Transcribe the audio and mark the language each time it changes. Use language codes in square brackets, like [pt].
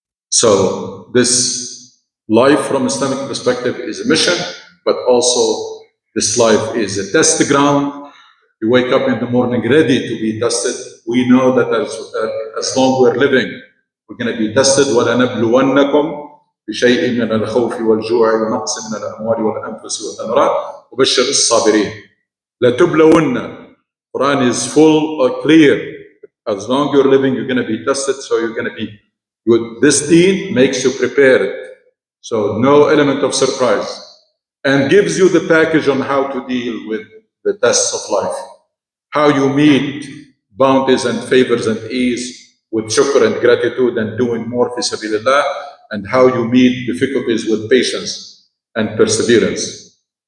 [en] So this life from Islamic perspective is a mission, but also This life is a test ground. You wake up in the morning ready to be tested. We know that as long we're living, we're going to be tested. [ar] وَلَنَبْلُوَنَّكُمْ بشيء من الخوف والجوع ونقص من الأموال والأنفس والثمرات وبشر الصابرين. لَتُبْلَوُنَّ. [en] Quran is full or clear. As long you're living, you're going to be tested, so you're going to be good. This deen makes you prepared, so no element of surprise, and gives you the package on how to deal with the tests of life, how you meet bounties and favors and ease with shukr and gratitude and doing more fi sabilillah, and how you meet difficulties with patience and perseverance.